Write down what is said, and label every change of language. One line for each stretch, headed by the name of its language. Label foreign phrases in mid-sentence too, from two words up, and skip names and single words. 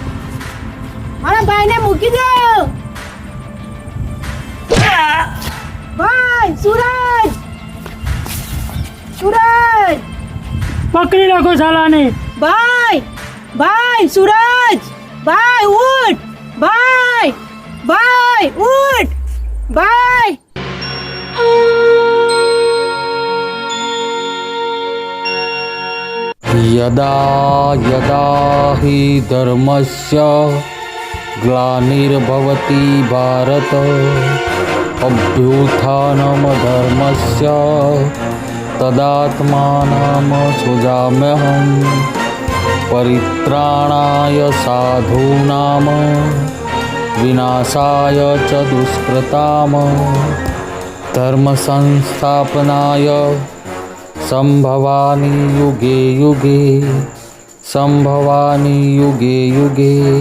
Gujarati: મારા ભાઈને મૂકી દો. ભાઈ સૂરજ, સૂરજ, પકડી રાખો સાલાને. ભાઈ, ભાઈ સૂરજ, ભાઈ ઉઠ, ભાઈ, ભાઈ ઉઠ, ભાઈ.
Sanskrit: यदा यदा हि धर्मस्य ग्लानिर्भवति भारत अभ्युत्थानं धर्मस्य तदात्मानं सृजाम्यहं परित्राणाय साधूनां विनाशाय च दुष्कृतां धर्म संस्थापनाय संभवानि युगे युगे संभवानि युगे युगे.